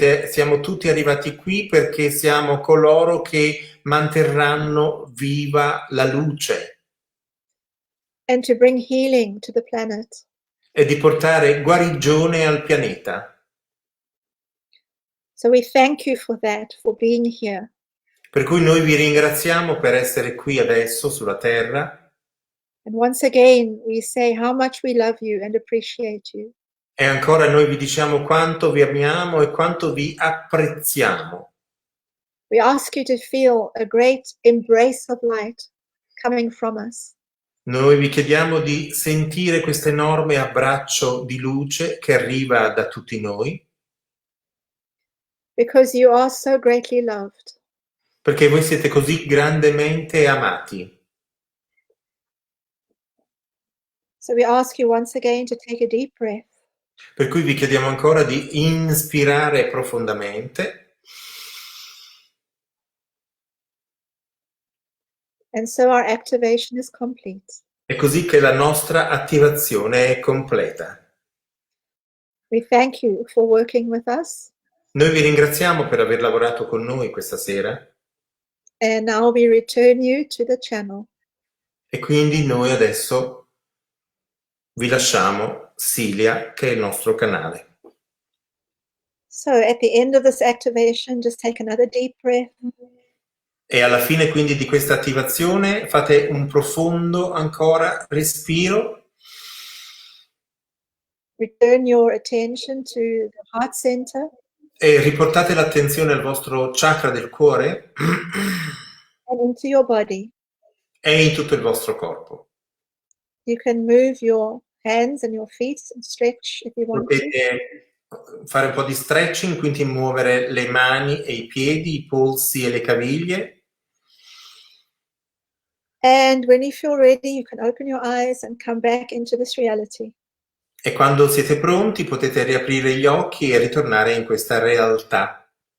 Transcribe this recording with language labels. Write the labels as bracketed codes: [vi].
[it] Siamo tutti arrivati qui perché siamo coloro che manterranno viva la luce [en] And to bring healing to the planet. [it] e di portare guarigione al pianeta. [en] So we thank you for that, for being here. [it] Per cui noi vi ringraziamo per essere qui adesso sulla terra. [en] And once again, we say how much we love you and appreciate you. [it] E ancora noi vi diciamo quanto vi amiamo e quanto vi apprezziamo. [en] We ask you to feel a great embrace of light coming from us. [it] Noi vi chiediamo di sentire questo enorme abbraccio di luce che arriva da tutti noi, [en] Because you are so greatly loved. [it] perché voi siete così grandemente amati. [en] So we ask you once again to take a deep breath. [it] Per cui vi chiediamo ancora di inspirare profondamente. [en] And so our activation is complete. [it] È così che la nostra attivazione è completa. [en] We thank you for working with us. [it] Noi vi ringraziamo per aver lavorato con noi questa sera. [en] And now we return you to the channel. [it] E quindi noi adesso vi lasciamo Celia, che è il nostro canale. [en] So at the end of this activation, just take another deep breath. [it] E alla fine quindi di questa attivazione fate un profondo ancora respiro. [en] Return your attention to the heart center. [it] E riportate l'attenzione al vostro chakra del cuore [en] And into your body. [it] e in tutto il vostro corpo. [en] You can move your hands and your feet and stretch if you want to. [it] Potete fare un po' di stretching, quindi muovere le mani e i piedi, i polsi e le caviglie. [en] And when you feel ready, you can open your eyes and come back into this reality. [it] E quando siete pronti potete riaprire gli occhi e ritornare in questa realtà.